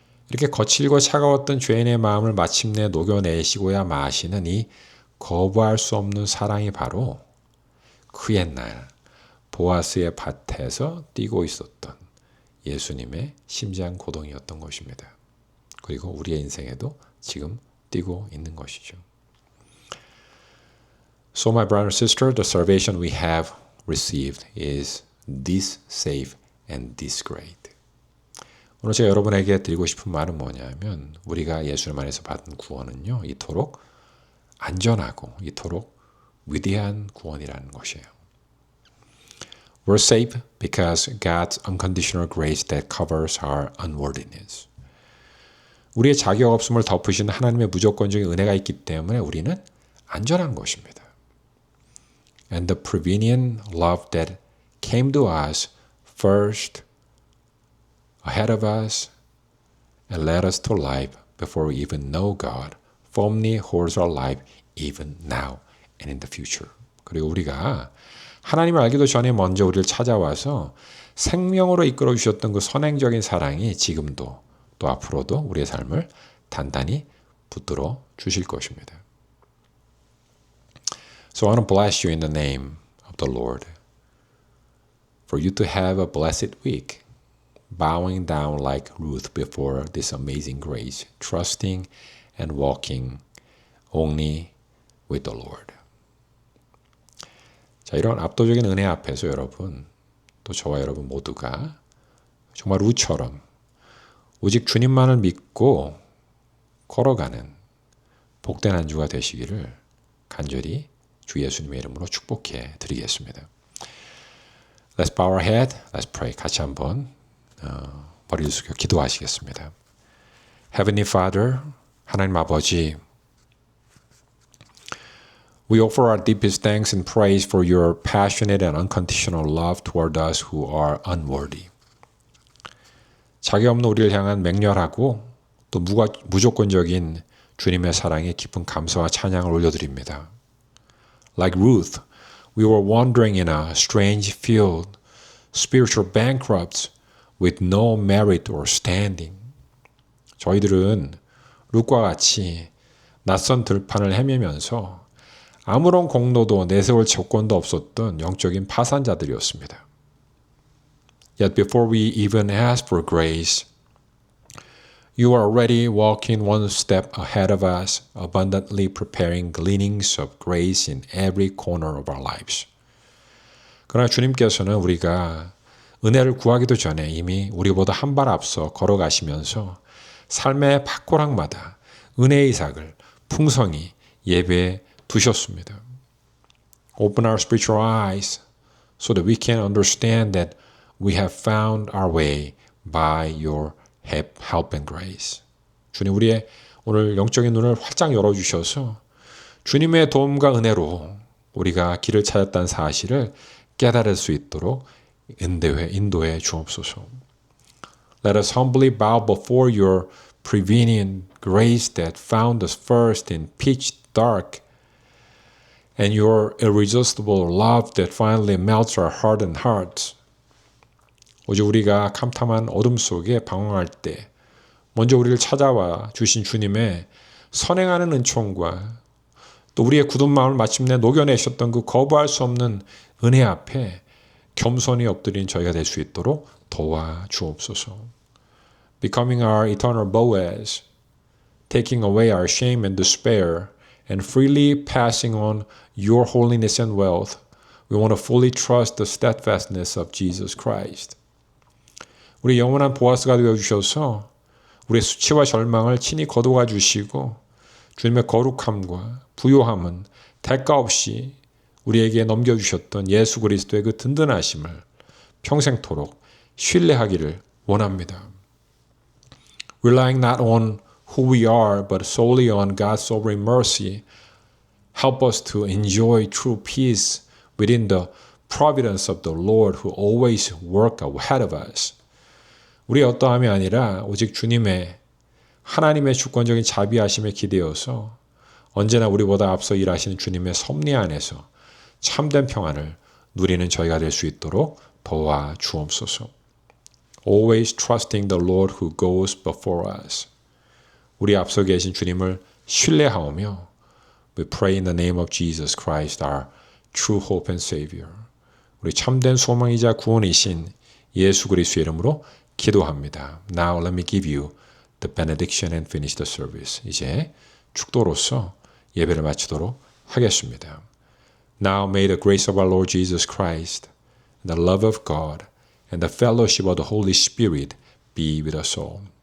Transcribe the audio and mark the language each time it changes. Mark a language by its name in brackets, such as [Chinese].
[Korean] 이렇게 거칠고 차가웠던 죄인의 마음을 마침내 녹여내시고야 마시는 이 거부할 수 없는 사랑이 바로 그 옛날 보아스의 밭에서 뛰고 있었던 예수님의 심장 고동이었던 것입니다. 그리고 우리의 인생에도 지금 뛰고 있는 것이죠. [English] So my brother and sister, the salvation we have received is this safe and this great. [Korean] 오늘 제가 여러분에게 드리고 싶은 말은 뭐냐면 우리가 예수님 안에서 받은 구원은요. 이토록 안전하고 이토록 위대한 구원이라는 것이에요. [English] We're safe because God's unconditional grace that covers our unworthiness. [Korean] 우리의 자격 없음을 덮으시는 하나님의 무조건적인 은혜가 있기 때문에 우리는 안전한 것입니다. [English] And the prevenient love that came to us first ahead of us and led us to life before we even know God firmly holds our life even now and in the future. [Korean] 그리고 우리가 하나님을 알기도 전에 먼저 우리를 찾아와서 생명으로 이끌어 주셨던 그 선행적인 사랑이 지금도 또 앞으로도 우리의 삶을 단단히 붙들어 주실 것입니다. [English] So I want to bless you in the name of the Lord. For you to have a blessed week, bowing down like Ruth before this amazing grace, trusting and walking only with the Lord. [Korean] 자, 이런 압도적인 은혜 앞에서 여러분, 또 저와 여러분 모두가 정말 루처럼 오직 주님만을 믿고 걸어가는 복된 한 주가 되시기를 간절히 주 예수님의 이름으로 축복해 드리겠습니다. [English] Let's bow our head. Let's pray. [Korean] 같이 한번 머리를 숙여 기도하시겠습니다. [English] Heavenly Father, [Korean] 하나님 아버지, [English] we offer our deepest thanks and praise for your passionate and unconditional love toward us who are unworthy. [Korean] 자기 없는 우리를 향한 맹렬하고 또 무조건적인 주님의 사랑에 깊은 감사와 찬양을 올려드립니다. [English] Like Ruth, we were wandering in a strange field, spiritual bankrupts with no merit or standing. [Korean] 저희들은 룻과 같이 낯선 들판을 헤매면서 아무런 공로도 내세울 조건도 없었던 영적인 파산자들이었습니다. [English] Yet before we even ask for grace, you are already walking one step ahead of us, abundantly preparing gleanings of grace in every corner of our lives. [Korean] 그러나 주님께서는 우리가 은혜를 구하기도 전에 이미 우리보다 한 발 앞서 걸어가시면서 삶의 밭고락마다 은혜의 이삭을 풍성히 예배해 두셨습니다. [English] Open our spiritual eyes so that we can understand that we have found our way by your help and grace. [Korean] 주님, 우리의 오늘 영적인 눈을 활짝 열어주셔서 주님의 도움과 은혜로 우리가 길을 찾았다는 사실을 깨달을 수 있도록 인도해 주옵소서. [English] Let us humbly bow before your prevenient grace that found us first in pitch dark and your irresistible love that finally melts our hardened hearts. [Korean] 오직 우리가 캄캄한 어둠 속에 방황할 때 먼저 우리를 찾아와 주신 주님의 선행하는 은총과 또 우리의 굳은 마음을 마침내 녹여내셨던 그 거부할 수 없는 은혜 앞에 겸손히 엎드린 저희가 될 수 있도록 도와주옵소서. [English] Becoming our eternal Boaz, taking away our shame and despair, and freely passing on your holiness and wealth, we want to fully trust the steadfastness of Jesus Christ. [Korean] 우리 영원한 보아스가 되어주셔서 우리의 수치와 절망을 친히 거두어 주시고 주님의 거룩함과 부요함은 대가 없이 우리에게 넘겨주셨던 예수 그리스도의 그 든든하심을 평생토록 신뢰하기를 원합니다. [English] Relying not on who we are, but solely on God's sovereign mercy, help us to enjoy true peace within the providence of the Lord who always work ahead of us. [Korean] 우리의 어떠함이 아니라 오직 주님의 하나님의 주권적인 자비하심에 기대어서 언제나 우리보다 앞서 일하시는 주님의 섭리 안에서 참된 평안을 누리는 저희가 될 수 있도록 도와주옵소서. [English] Always trusting the Lord who goes before us. [Korean] 우리 앞서 계신 주님을 신뢰하오며 [English] We pray in the name of Jesus Christ, our true hope and Savior. [Korean] 우리 참된 소망이자 구원이신 예수 그리스도의 이름으로 기도합니다. [English] Now let me give you the benediction and finish the service. [Korean] 이제 축도로서 예배를 마치도록 하겠습니다. [English] Now may the grace of our Lord Jesus Christ, the love of God, and the fellowship of the Holy Spirit be with us all.